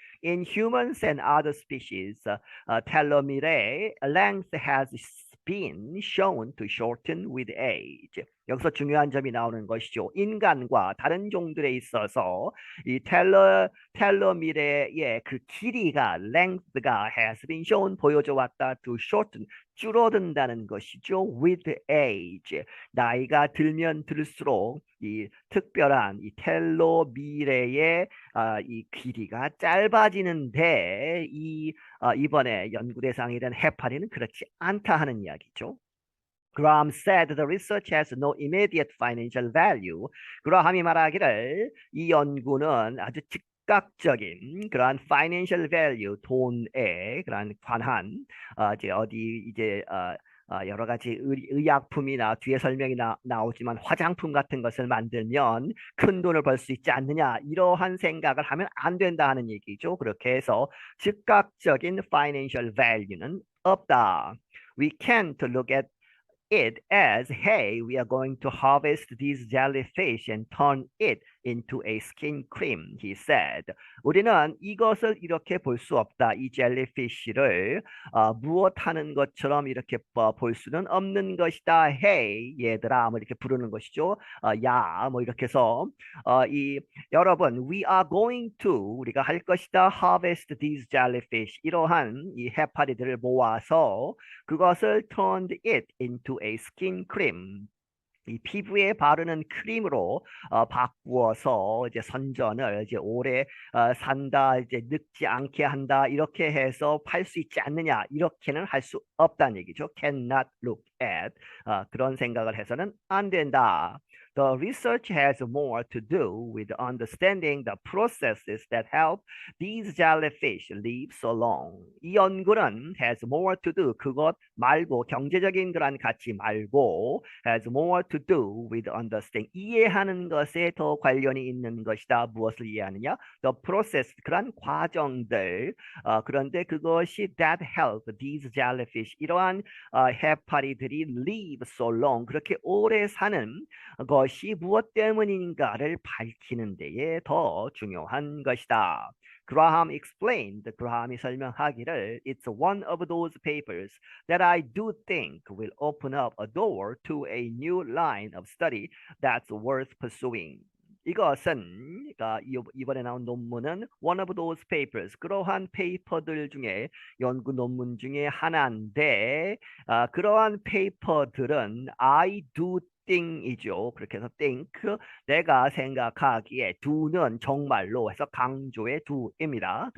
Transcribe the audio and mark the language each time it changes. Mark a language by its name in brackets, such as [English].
[English] In humans and other species, telomere length has been shown to shorten with age. [Korean] 여기서 중요한 점이 나오는 것이죠. 인간과 다른 종들에 있어서 이 텔로미레의 그 길이가 length가 [English] has been shown [Korean] 보여져 왔다 [English] to shorten [Korean] 줄어든다는 것이죠. [English] with age [Korean] 나이가 들면 들수록 이 특별한 이 텔로미레의 이 길이가 짧아지는데 이번에 연구 대상이 된 해파리는 그렇지 않다 하는 이야기죠. [English] Graham said the research has no immediate financial value. [Korean] 그라함이 말하기를 이 연구는 아주 즉각적인 그러한 [English] financial value, [Korean] 돈에 그러한 관한 이제 어디 이제 여러 가지 의약품이나 뒤에 설명이 나오지만 화장품 같은 것을 만들면 큰 돈을 벌 수 있지 않느냐 이러한 생각을 하면 안 된다 하는 얘기죠. 그렇게 해서 즉각적인 [English] financial value [Korean] 는 없다. [English] We can't look at it as, hey, we are going to harvest these jellyfish and turn it into a skin cream, he said. [Korean] 우리는 이것을 이렇게 볼 수 없다. 이 젤리피쉬를 무엇 하는 것처럼 이렇게 볼 수는 없는 것이다. Hey, 얘들아, 뭐 이렇게 부르는 것이죠. 야, 뭐 이렇게 해서 여러분, [English] we are going to [Korean] 우리가 할 것이다. [English] Harvest these jellyfish. [Korean] 이러한 이 해파리들을 모아서 그것을 [English] turned it into a skin cream. [Korean] 이 피부에 바르는 크림으로 바꾸어서 이제 선전을 이제 오래 산다, 이제 늙지 않게 한다 이렇게 해서 팔 수 있지 않느냐 이렇게는 할 수 없다는 얘기죠. [English] Cannot look at [Korean] 그런 생각을 해서는 안 된다. [English] The research has more to do with understanding the processes that help these jellyfish live so long. [Korean] 이 연구는 [English] has more to do [Korean] 그것 말고 경제적인 그런 가치 말고 [English] has more to do with understanding [Korean] 이해하는 것에 더 관련이 있는 것이다. 무엇을 이해하느냐? [English] The process [Korean] 그런 과정들 그런데 그것이 [English] that help these jellyfish [Korean] 이러한 해파리들이 [English] live so long [Korean] 그렇게 오래 사는 것이 무엇 때문인가를 밝히는 데에 더 중요한 것이다. [English] Graham explained, [Korean] 그라함이 설명하기를 [English] It's one of those papers that I do think will open up a door to a new line of study that's worth pursuing. [Korean] 이것은 이번에 나온 논문은 [English] one of those papers [Korean] 그러한 페이퍼들 중에 연구 논문 중에 하나인데 그러한 페이퍼들은 [English] I do think [Korean] 이죠. 그렇게 해서 think 내가 생각하기에 do는 정말로 해서 강조의 do입니다.